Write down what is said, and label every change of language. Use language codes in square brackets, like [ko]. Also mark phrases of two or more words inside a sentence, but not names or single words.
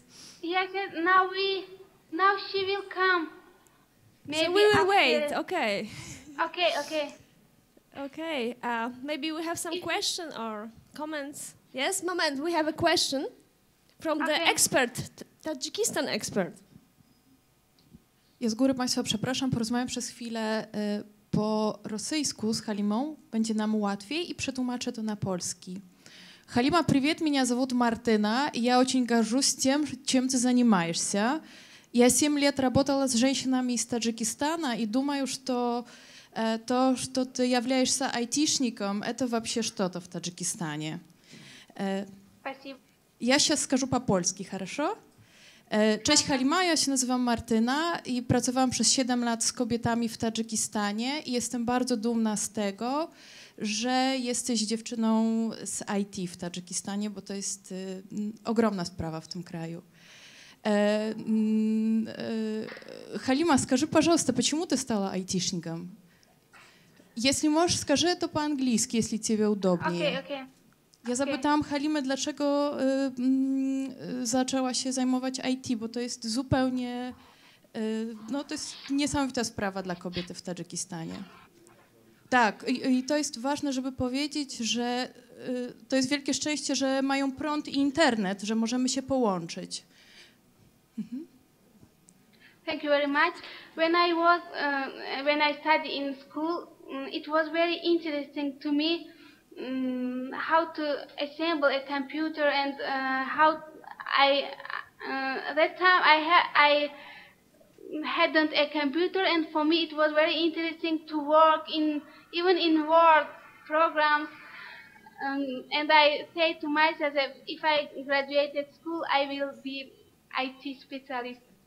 [en] Yes, now she will come. Maybe so we will after. wait, okay. Okay. Okay, maybe we have some questions or comments. Yes, moment, we have a question from the expert, Tajikistan expert. [pl] Ja z góry Państwa przepraszam, porozmawiam przez chwilę po rosyjsku с Halimą, będzie nam łatwiej и przetłumaczę to [ru] на польский. Халима, привет, меня зовут Мартына, и я очень горжусь тем, чем ты занимаешься. Я 7 лет работала с женщинами из Таджикистана и думаю, что то, что ты являешься айтишником, это вообще что-то в Таджикистане. Спасибо. Я сейчас скажу по-польски, хорошо? [pl] Cześć Halima, ja się nazywam Martyna i pracowałam przez 7 lat z kobietami w Tadżykistanie i jestem bardzo dumna z tego, że jesteś dziewczyną z IT w Tadżykistanie, bo to jest ogromna sprawa в tym краю. [ru] Халима, скажи, пожалуйста, почему ты стала айтишником? Если можешь, скажи это по-английски, если тебе удобнее. [en] Okay. [pl] Ja zapytałam Halimę, dlaczego zaczęła się zajmować IT, bo to jest zupełnie, no to jest niesamowita sprawa dla kobiety w Tadżykistanie. Tak, i to jest ważne, żeby powiedzieć, że to jest wielkie szczęście, że mają prąd i internet, że możemy się połączyć. [en] Thank you very much. When I studied in school, it was very interesting to me how to assemble a computer and how that time I hadn't a computer, and for me it was very interesting to work even in Word programs, and I say to myself that if I graduated school I will be IT specialist.